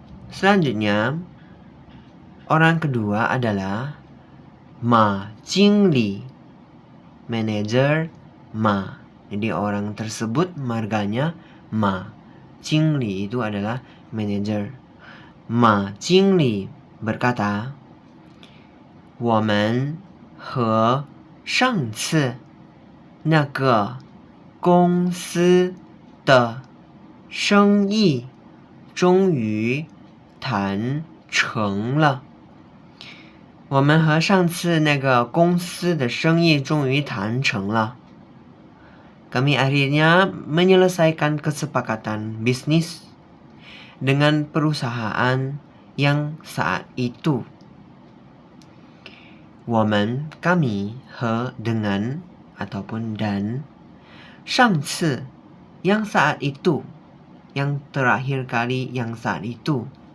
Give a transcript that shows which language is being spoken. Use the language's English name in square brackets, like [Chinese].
[Indonesian] Selanjutnya, orang kedua adalah Ma Jingli, manajer Ma. Jadi orang tersebut marganya Ma. Jingli itu adalah manajer. Ma Jingli berkata, [Chinese] 我们和上次那个公司的生意终于谈成了。我们和上次那个公司的生意终于谈成了。 [Indonesian] Kami akhirnya menyelesaikan kesepakatan bisnis dengan perusahaan yang saat itu. [Chinese] 我们 [Indonesian] kami, he dengan ataupun dan, [Chinese] 上次 [Indonesian] yang saat itu, yang terakhir kali yang saat itu.